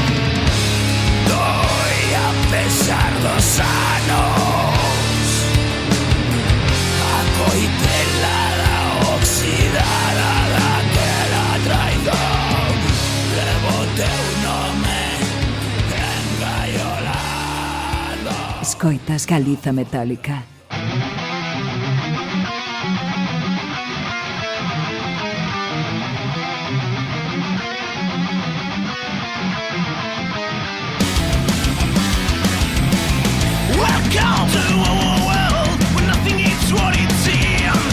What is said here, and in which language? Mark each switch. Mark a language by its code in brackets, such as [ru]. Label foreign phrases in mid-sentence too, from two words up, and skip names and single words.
[gl] Doi a pesar dos anos, a coitelada oxidada daquela traición. Levo teu nome engaiolado. Escoitas Galiza Metálica. [en] Welcome to a world where nothing is what it seems.